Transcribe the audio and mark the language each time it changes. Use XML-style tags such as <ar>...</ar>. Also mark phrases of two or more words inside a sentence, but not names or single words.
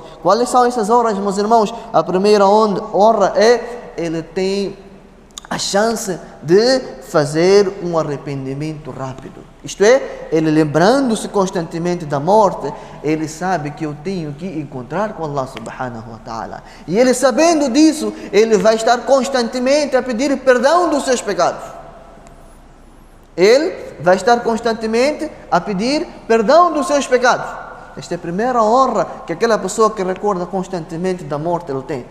<pt>Quais são essas honras, meus irmãos? A primeira honra é: ele tem a chance de fazer um arrependimento rápido. Isto é, ele lembrando-se constantemente da morte, ele sabe que eu tenho que encontrar com Allah</pt> <ar>سبحانه وتعالى.</ar> <pt>E ele, sabendo disso, ele vai estar constantemente a pedir perdão dos seus pecados. Ele vai estar constantemente a pedir perdão dos seus pecados. Esta é a primeira honra que aquela pessoa que recorda constantemente da morte ele tem.</pt>